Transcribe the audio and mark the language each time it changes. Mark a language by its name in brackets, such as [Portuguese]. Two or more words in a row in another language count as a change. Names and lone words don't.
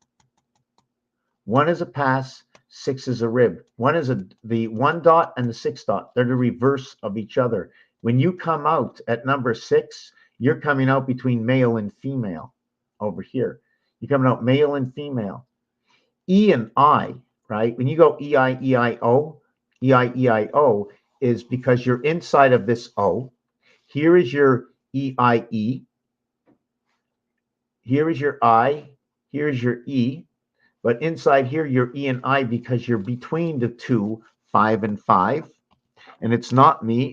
[English] 1 is a pass, 6 is a rib. One is the 1 dot and the 6 dot. They're the reverse of each other. When you come out at number 6, you're coming out between male and female over here. You're coming out male and female. E and I, right? When you go E-I-E-I-O, E-I-E-I-O is because you're inside of this O. Here is your E-I-E. Here is your I. Here is your E. But inside here, you're E and I because you're between the 2, 5 and 5. And it's not me.